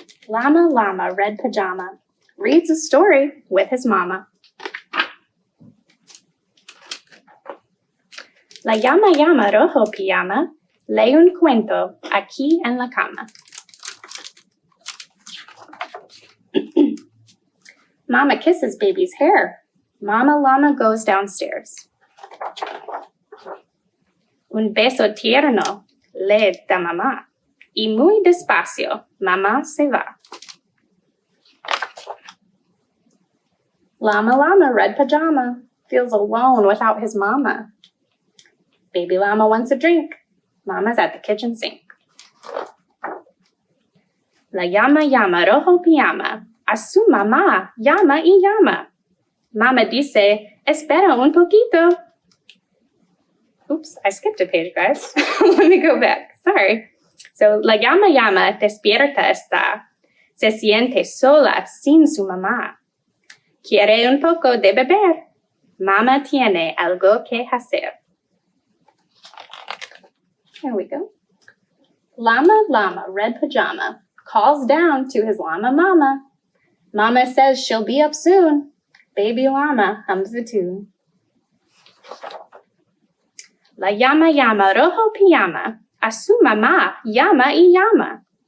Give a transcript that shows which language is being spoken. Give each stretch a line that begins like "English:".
English: Llama Llama Red Pajama reads a story with his mama.
Spanish: La Llama Llama Rojo Pijama lee un cuento aquí en la cama.
English: Mama kisses baby's hair. Mama Llama goes downstairs.
Spanish: Un beso tierno le da mamá. Y muy despacio, mamá se va.
English: Llama Llama Red Pajama feels alone without his mama. Baby Llama wants a drink. Mama's at the kitchen sink.
Spanish: La Llama Llama Rojo Pijama a su mamá llama y llama. Mama dice, "Espera un poquito."
English: Oops, I skipped a page, guys. Let me go back. Sorry.
Spanish: So, la Llama Llama despierta está. Se siente sola sin su mamá. Quiere un poco de beber. Mama tiene algo que hacer.
English: There we go. Llama Llama Red Pajama calls down to his llama mama. Mama says she'll be up soon. Baby llama hums a tune.
Spanish: La Llama Llama Rojo Pijama a su mamá llama y llama.